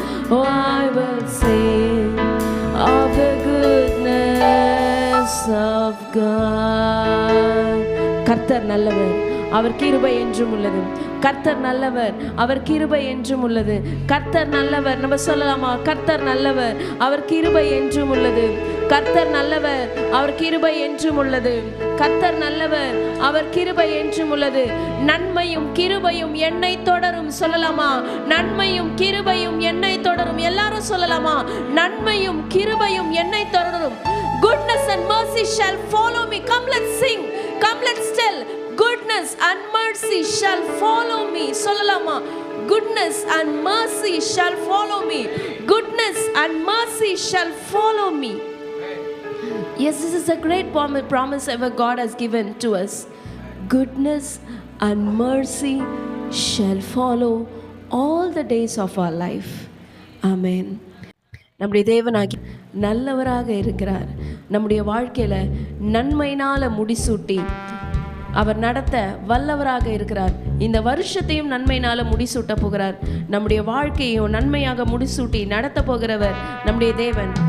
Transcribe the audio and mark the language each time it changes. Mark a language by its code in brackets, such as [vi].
[en] Oh, I will sing of the goodness of God. [ta] கர்த்தர் நல்லவர், அவர் கிருபை என்றும் உள்ளது. கர்த்தர் நல்லவர், அவர் கிருபை என்றும் உள்ளது. கர்த்தர் நல்லவர், நம்ம சொல்லலாமா? கர்த்தர் நல்லவர், அவர் கிருபை என்றும் உள்ளது. கர்த்தர் நல்லவர், அவர் கிருபை என்றும் உள்ளது. கர்த்தர் நல்லவர், அவர் கிருபை என்றும் உள்ளது. நன்மையும் கிருபையும் என்னை தொடரும். சொல்லலாமா? நன்மையும் கிருபையும் என்னை தொடரும். எல்லாரும் சொல்லலாமா? நன்மையும் கிருபையும் என்னை தொடரும். [en] Goodness and mercy shall follow me. Come, let's sing. Come, let's tell. Goodness and mercy shall follow me. [ta] சொல்லலாமா? [en] Goodness and mercy shall follow me. Goodness and mercy shall follow me. Yes, this is a great promise ever God has given to us. Goodness and mercy shall follow all the days of our life. Amen. [ta] நம்முடைய தேவனாகி நல்லவராக இருக்கிறார். நம்முடைய வாழ்க்கையில் நன்மையினால் முடிசூட்டி அவர் நடத்த வல்லவராக இருக்கிறார். இந்த வருஷத்தையும் நன்மையினால முடிசூட்ட போகிறார். நம்முடைய வாழ்க்கையும் நன்மையாக முடிசூட்டி நடத்த போகிறவர் நம்முடைய தேவன்.